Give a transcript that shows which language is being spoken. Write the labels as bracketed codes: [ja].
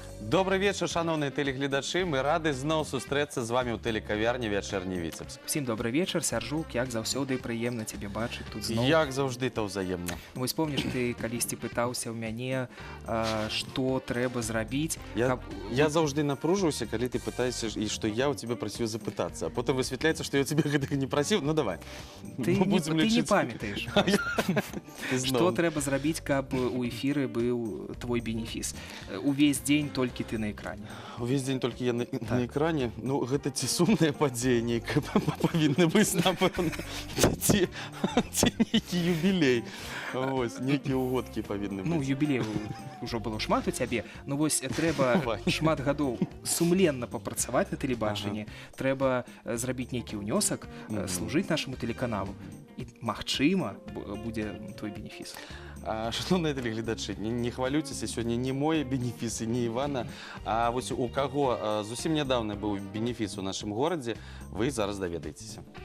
[ru] Добрый вечер, [uk] шановні телеглядачі. Ми раді знову зустрітися з вами у телекав'ярні «Вечірній Віцебск». Всім добрий вечір, [be] Сяржук, як завсёды прыемна цябе бачыць тут зноў. [uk] Як завжди, то взаємно. [be] Вось помніш, ты калісьці пытаўся ў мяне, што трэба зрабіць. [uk] Я завжди напружуюся, коли ти питаєшся, і що я у тебе просив запитатися. А потім висвітляється, що я у тебе гэтага не просив. [be] Ну давай. Ты не памятаеш. Што трэба зрабіць, каб у эфіры быў твой бенефіс? Увесь дзень толькі ты на экране. Увесь день толькі я на экране. Ну, гэта ці сумнае падзея нейкае павінна быць, напэўна. Ці нейкі юбілей. Вось, нейкія угодкі павінны быць. Ну, юбілею ўжо было шмат у цябе. Ну, вось, трэба шмат гадоў сумленна папрацаваць на тэлебачанні. Трэба зрабіць нейкі ўнёсак, служыць нашаму тэлеканалу. І, магчыма, будзе твой бенефіс. [uk] Шановні телеглядачі, не хвалюйтеся, сьогодні не мой бенефіс і не Івана, а ось у кого зовсім недавно був бенефіс у нашому городі, ви зараз довідаєтеся.